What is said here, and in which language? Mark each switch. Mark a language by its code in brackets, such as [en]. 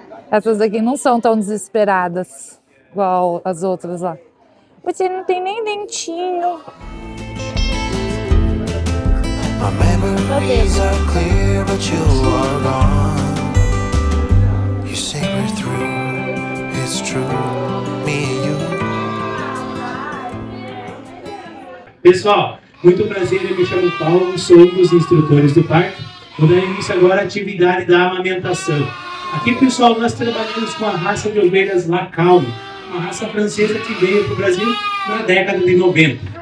[pt] Essas aqui não são tão desesperadas igual as outras lá. Você não tem nem dentinho. [en] My memories are clear, but you are gone. You say we're through, it's true, me and you. [pt] Pessoal, muito prazer, eu me chamo Paulo, sou um dos instrutores do parque. Vou dar início agora à atividade da amamentação. Aqui, pessoal, nós trabalhamos com a raça de ovelhas Lacalme, uma raça francesa que veio para o Brasil na década de 90.